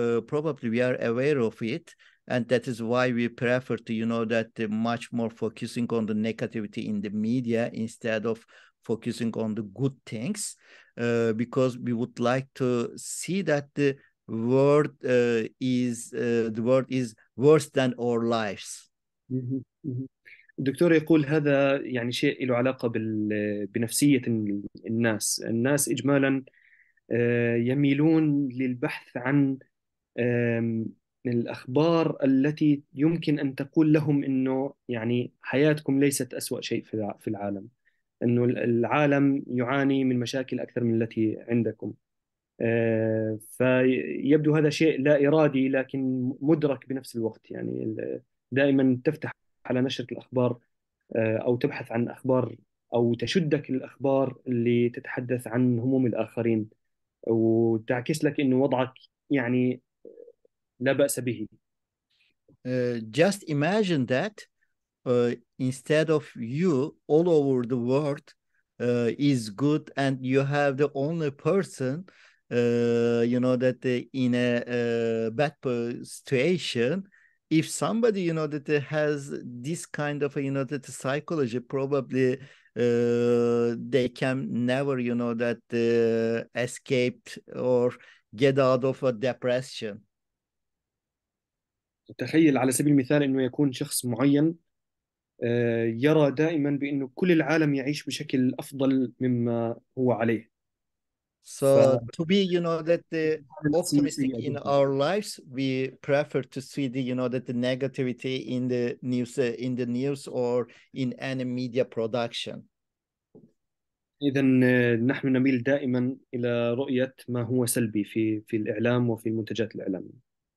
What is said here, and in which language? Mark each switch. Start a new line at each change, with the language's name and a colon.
English: Probably we are aware of it, and that is why we prefer to, you know, that much more focusing on the negativity in the media instead of focusing on the good things, because we would like to see that the world is worse than our lives.
Arabic: الدكتور يقول هذا يعني شيء له علاقة بنفسية الناس إجمالا يميلون للبحث عن الأخبار التي يمكن أن تقول لهم إنه يعني حياتكم ليست أسوأ شيء في العالم، إنه العالم يعاني من مشاكل أكثر من التي عندكم. فيبدو هذا شيء لا إرادي لكن مدرك بنفس الوقت. يعني دائما تفتح على نشرة الأخبار أو تبحث عن أخبار أو تشدك الأخبار اللي تتحدث عن هموم الآخرين وتعكس لك إنه وضعك يعني لا بأس به.
English: Just imagine that instead of you, all over the world is good, and you have the only person, you know, that in a bad situation. If somebody, you know, that has this kind of, you know, that psychology, probably they can never, you know, that escaped or get out of a depression.
Arabic: تخيل على سبيل المثال إنه يكون شخص معين يرى دائما بأنه كل العالم يعيش بشكل أفضل مما هو عليه.
English: So to be, you know, that the optimistic in our lives, we prefer to see the, you know, that the negativity in the news or in any media production.
Arabic: إذا نحن نميل دائما إلى رؤية ما هو سلبي في الإعلام وفي المنتجات الإعلامية.